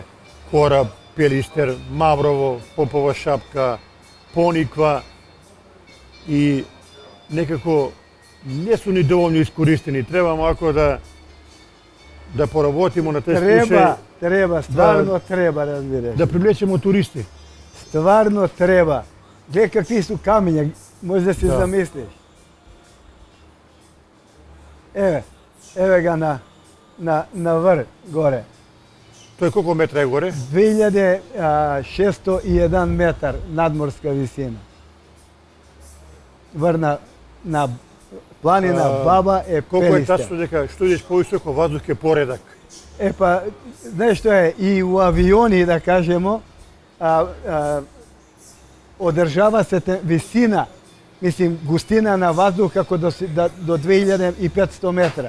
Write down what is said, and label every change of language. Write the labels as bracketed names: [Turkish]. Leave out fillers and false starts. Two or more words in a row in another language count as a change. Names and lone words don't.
[Macedonian] Кораб, Пелистер, Маврово, Попова шапка, Пониква и некако не су ни доволно искористени. Треба малку да поработимо на тези случаи. Треба, стварно треба, разбираш. Да привлечемо туристи. Стварно треба. Гледај какви су камења, може да си замислиш. Evo ga na vrh gore. Тој колку метра е горе? 2601 метар надморска висина. Врна на планина Баба е Колку е Пелиста. тачно дека што идеш повисоко, ваздух е поредак. Па, знаеш што е, и у авиони, да кажемо, одржава се висина, мислим, густина на ваздух како до 2500 метра.